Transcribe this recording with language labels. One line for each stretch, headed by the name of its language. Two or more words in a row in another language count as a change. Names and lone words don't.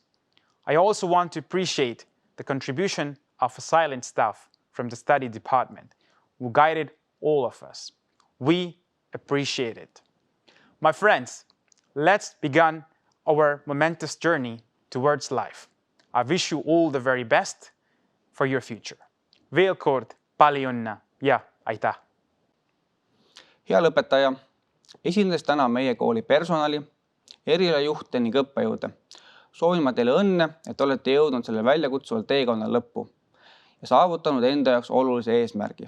English: I also want to appreciate the contribution of a silent staff from the study department who guided all of us. We appreciate it. My friends, let's begin our momentous journey towards life. I wish you all the very best for your future.
Estonian: Veel kord palju õnne ja aitäh! Hea lõpetaja, esindades täna meie kooli personali, erialajuhte ning õppejõude. Soovin ma teile õnne, et olete jõudnud selle väljakutsuval teekonnal lõppu ja saavutanud enda jaoks olulise eesmärgi.